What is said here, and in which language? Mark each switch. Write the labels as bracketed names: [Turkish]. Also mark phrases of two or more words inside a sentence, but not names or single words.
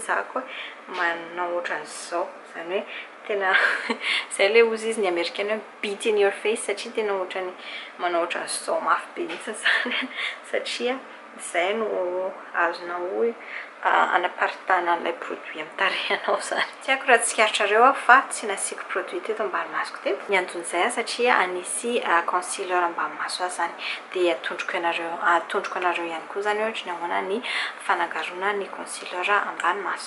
[Malagasy] za koa manao ohatran'izao, zany hoe tena izay le ozy izy ny amerikana hoe [English] beat in your face [Malagasy] satria tena ohatrany manao ohatran'izao mafy be mihitsy zany satria izay no azonao anaparitana an'ilay produit amin'ny tarehinao zany. Tsy haiko raha tsikaritra fa tsy nasiako produit teto ambany masoko teto. Ny antony satria anisy concealer ambany maso azy zany dia atondroko anareo ihany koa zany ohatra ny ahoana ny fanangarona ny concealer ambany maso.